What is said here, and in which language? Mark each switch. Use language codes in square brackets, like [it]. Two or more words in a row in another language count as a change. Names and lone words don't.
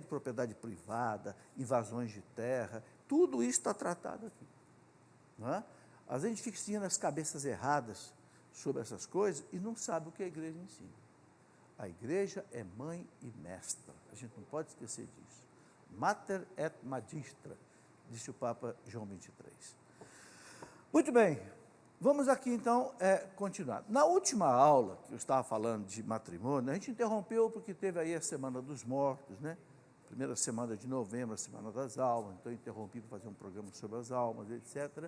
[pt] Propriedade privada, invasões de terra, tudo isso está tratado aqui. Não é? Às vezes a gente fica ensinando as cabeças erradas sobre essas coisas e não sabe o que a igreja ensina. A igreja é mãe e mestra, a gente não pode esquecer disso. [la] Mater et magistra, [pt] disse o Papa João XXIII. Muito bem, vamos aqui então continuar. Na última aula, que eu estava falando de matrimônio, a gente interrompeu porque teve aí a Semana dos Mortos, né? Primeira semana de novembro, a Semana das Almas, então eu interrompi para fazer um programa sobre as almas, etc.